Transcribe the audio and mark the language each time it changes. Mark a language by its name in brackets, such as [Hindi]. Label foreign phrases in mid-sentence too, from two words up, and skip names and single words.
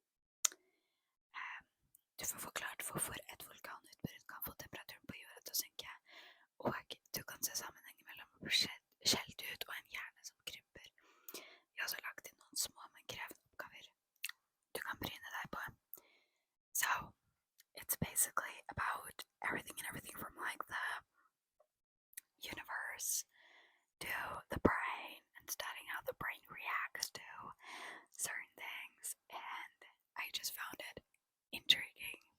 [Norwegian] Du får forklart hvorfor et vulkanutbrudd kan få temperaturen på jorda til å synke, og du kan se sammenhengen mellom skjelt ut og en hjerne som krymper. Vi har også lagt inn noen små, men krevende oppgaver du kan bryne deg på. [English] So, it's basically about everything from like the universe to the brain and studying how the brain reacts to certain things, and I just found it intriguing.